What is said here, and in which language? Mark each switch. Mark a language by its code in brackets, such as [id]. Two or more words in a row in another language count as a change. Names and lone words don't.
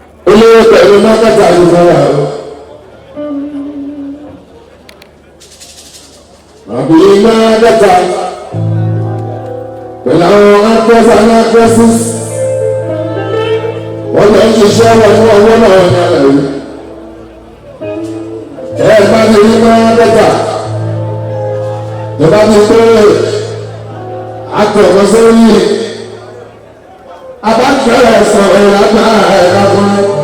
[yo] Olówó pẹ̀lú mọ́kàtà ló fẹ́ wà o. Àbí mọ́kàtà pẹ̀lú àwọn [en] actors and actresses. [yo] Wọ́n lọ ṣiṣẹ́ wọn ní ọwọ́ náà ní alẹ́ yìí. Ẹ bá ti rí mọ́kàtà. Ẹ bá ti pé actor kan sórí. Abájọ́ ẹ̀ sọ̀rọ̀ lágbára ẹ̀ lágbára.